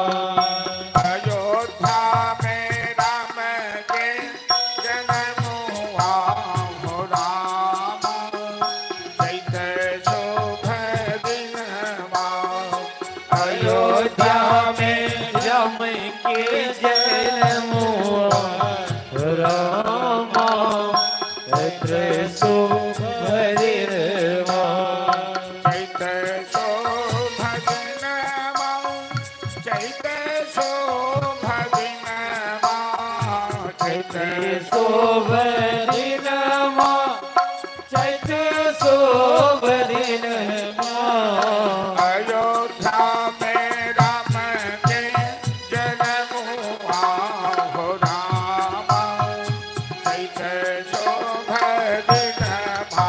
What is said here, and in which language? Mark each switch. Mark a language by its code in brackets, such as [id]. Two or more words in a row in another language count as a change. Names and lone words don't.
[hi] अयोध्या में राम के जन्म हुआ हो रामा, चैत्र शुभ दिन अयोध्या में राम के जन्म हुआ हो रामा, चैत्र शुभ दिन [ne] चैत्र शोभ दिनमा, चैत्र शोभ दिनमा, चैत्र शुभ दिन चैत्र शुभ दिन [hi] अयोध्या में राम के जन्म हुआ हो रामा, [ne] चैत्र शोभ दिनमा